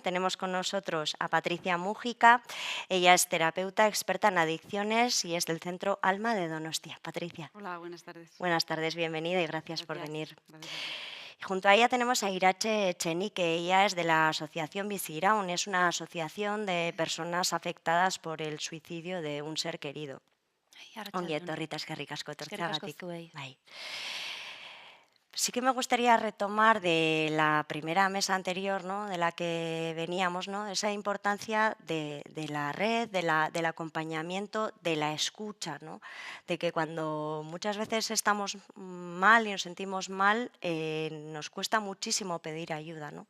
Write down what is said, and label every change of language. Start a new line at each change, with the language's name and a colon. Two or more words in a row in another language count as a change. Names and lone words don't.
Spanish: Tenemos con nosotros a Patricia Mújica. Ella es terapeuta experta en adicciones y es del Centro Alma de Donostia. Patricia, Hola, buenas tardes. buenas tardes, bienvenida y gracias por Gracias, venir. gracias a ti. Y junto a ella tenemos a Irache Echenique. Ella es de la asociación Biziraun. Es una asociación de personas afectadas por el suicidio de un ser querido.
Basque: Ongi Arratsalde on. etorri eta eskerrik asko Eskerrik asko etortzeagatik. zuei. Bai.
Spanish: Sí que me gustaría retomar de la primera mesa anterior, ¿no? De la que veníamos, ¿no? Esa importancia de la red, del acompañamiento, de la escucha, ¿no? De que cuando muchas veces estamos mal y nos sentimos mal, nos cuesta muchísimo pedir ayuda, ¿no?